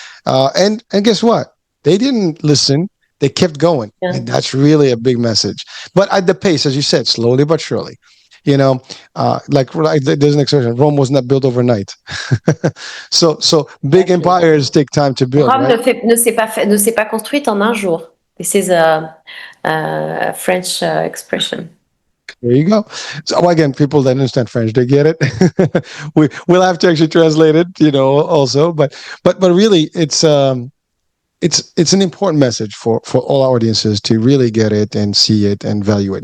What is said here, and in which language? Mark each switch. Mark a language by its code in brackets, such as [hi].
[en] And guess what? They didn't listen. They kept going, and that's really a big message. But at the pace, as you said, slowly but surely. Like there's an expression: Rome was not built overnight. So big empires take time to build, Rome right? [fr] ne s'est pas construite en un jour. [en] This is a French expression. There you go. So again, people that understand French, they get it. We'll have to actually translate it, also. But really, it's it's an important message for all our audiences to really get it and see it and value it.